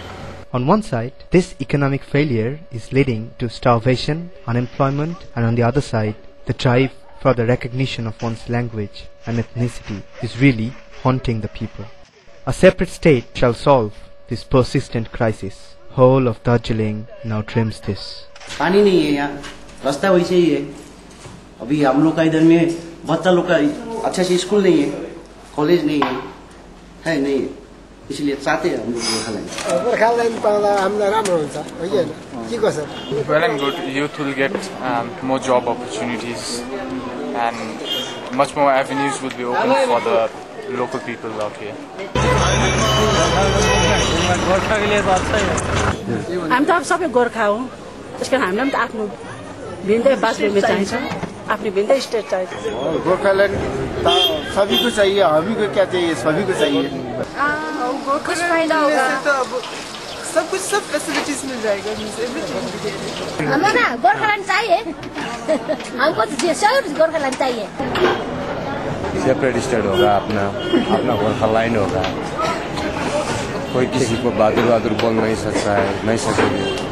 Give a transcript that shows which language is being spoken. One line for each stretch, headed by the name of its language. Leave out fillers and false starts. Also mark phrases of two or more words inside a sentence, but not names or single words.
English: On one side, this economic failure is leading to starvation, unemployment, and on the other side, the drive for the recognition of one's language and ethnicity is really haunting the people. A separate state shall solve this persistent crisis. Whole of Darjeeling now dreams this.
Hindi: पानी नहीं है यहाँ, रास्ता वैसे ही है। अभी हम लोग का इधर में बच्चा लोग का अच्छा से स्कूल नहीं है, कॉलेज नहीं है नहीं, इसलिए चाहते हैं हम लोग
Nepali: गोर्खाल्यान्ड पाउँदा हामीलाई राम्रो हुन्छ होइन के कसो?
English: Well and good. Youth will get more job opportunities, and much more avenues will be open for the local people out here.
Nepali: हामी त अब सबै गोर्खा हो, त्यस कारण हामीलाई पनि त आफ्नो भिन्दै बाँच्ने चाहिन्छ, आफ्नो भिन्दै स्टेट चाहिन्छ।
Hindi: गोर्खाल्यान्ड सभी को चाहिए, हमी को क्या चाहिए, सभी को चाहिए। कुछ फायदा होगा तो अब सब कुछ, सब फैसिलिटीज मिल जाएगा, हमें ना गोर्खाल्यान्ड चाहिए, हमको जरूर गोर्खाल्यान्ड चाहिए।
English: separate state
Hindi: होगा, अपना गोर्खाल्यान्ड होगा, कोई किसी को बहादुर बोल नहीं सकता है, नहीं सकेंगे।